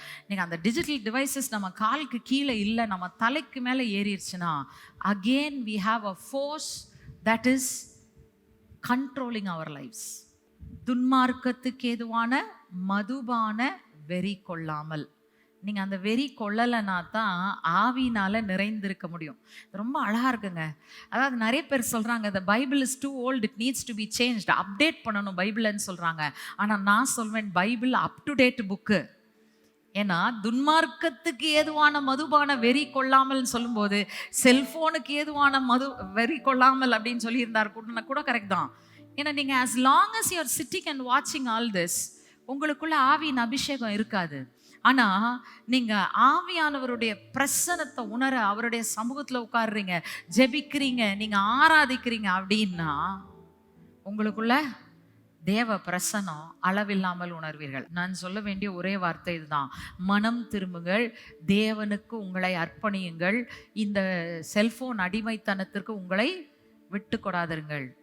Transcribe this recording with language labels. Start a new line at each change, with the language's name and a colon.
Tamil: நீங்க அந்த digital devices நம்ம காலுக்கு கீழே இல்லை, நம்ம தலைக்கு மேலே ஏறிடுச்சுன்னா
English: again we have a force that is controlling our lives.
Tamil: துன்மார்க்கத்துக்கு ஏதுவான மதுபான வெறி கொள்ளாமல். நீங்க அந்த வெறி கொள்ளலைன்னா தான் ஆவியினால நிறைந்திருக்க முடியும். ரொம்ப அழகா இருக்குங்க. அதாவது நிறைய பேர் சொல்றாங்க
English: the Bible is too old, it needs to be changed,
Tamil: update பண்ணணும் பைபிள்னு சொல்றாங்க. ஆனா நான் சொல்வேன் Bible up to date book. ஏன்னா துன்மார்க்கத்துக்கு ஏதுவான மதுபான வெறி கொள்ளாமல் சொல்லும்போது செல்போனுக்கு ஏதுவான வெறி கொள்ளாமல் அப்படின்னு சொல்லியிருந்தார் கூட கரெக்ட் தான். ஏன்னா நீங்க
English: as long as you are sitting and watching all this,
Tamil: உங்களுக்குள்ள ஆவியின் அபிஷேகம் இருக்காது. ஆனா நீங்க ஆவியானவருடைய பிரசன்னத்தை உணர அவருடைய சமூகத்துல உட்கார்றீங்க, ஜெபிக்கிறீங்க, நீங்க ஆராதிக்கிறீங்க அப்படின்னா உங்களுக்குள்ள தேவ பிரசன்னம் அளவில்லாமல் உணர்வீர்கள். நான் சொல்ல வேண்டிய ஒரே வார்த்தை இதுதான், மனம் திரும்புங்கள், தேவனுக்கு உங்களை அர்ப்பணியுங்கள், இந்த செல்போன் அடிமைத்தனத்திற்கு உங்களை விட்டு கொடாதீர்கள்.